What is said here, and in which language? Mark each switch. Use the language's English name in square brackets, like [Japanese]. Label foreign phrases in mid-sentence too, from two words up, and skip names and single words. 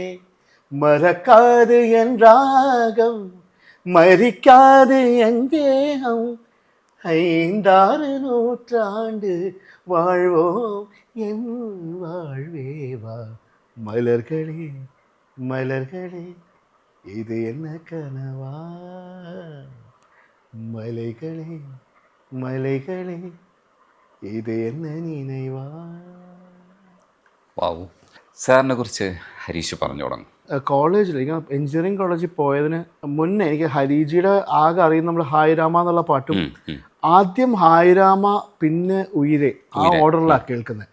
[Tamil] மறக்காது என் ராகம் மறிக்காது என் தேகம், 5-6 நூற்றாண்டு வாழ்வோம் என் வாழ்வேவா, மலர்களே மலர்களே இது என்ன கனவா, மலைகளே மலைகளே இது என்ன நினைவா. [Malayalam] വാവ്. സാറിനെ കുറിച്ച് ഹരീഷ് പറഞ്ഞു തുടങ്ങും. കോളേജിൽ ഞാൻ എഞ്ചിനീയറിംഗ് കോളേജിൽ പോയതിന് മുന്നേ എനിക്ക് ഹരിജിയുടെ ആകെ അറിയുന്ന നമ്മൾ ഹായ് രാമ എന്നുള്ള പാട്ടും, ആദ്യം ഹായ് രാമ പിന്നെ ഉയിരെ, ആ ഓർഡറിലാണ് കേൾക്കുന്നത്.